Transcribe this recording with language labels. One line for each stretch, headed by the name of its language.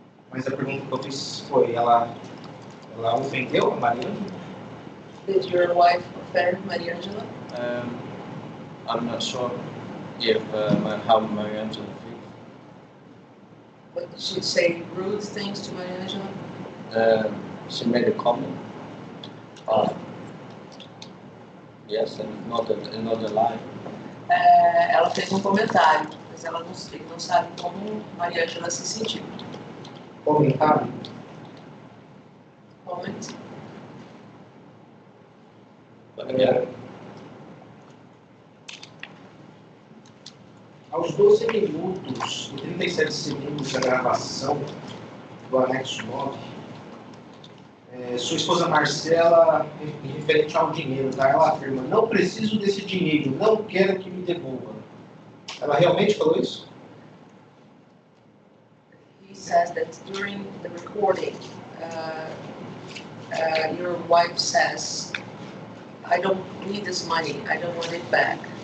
Portuguese: Mas a pergunta que eu fiz foi, ela ofendeu a Mariângela?
English: Did your wife offend Mariângela? I'm not sure if how Mariângela feels. But did she say rude things to Mariângela? She made a comment. Yes, and not a lie.
Portuguese: Ela fez um comentário, mas ela não sabe como Mariângela se sentiu. Comentário?
English: Comment.
Portuguese: Aos 12 minutos e 37 segundos da gravação do anexo 9, sua esposa Marcela, referente ao dinheiro, tá? Ela afirma, não preciso desse dinheiro, não quero que me devolva. Ela realmente falou isso?
English: He says that during the recording, your wife says, I don't need this money, I don't want it back.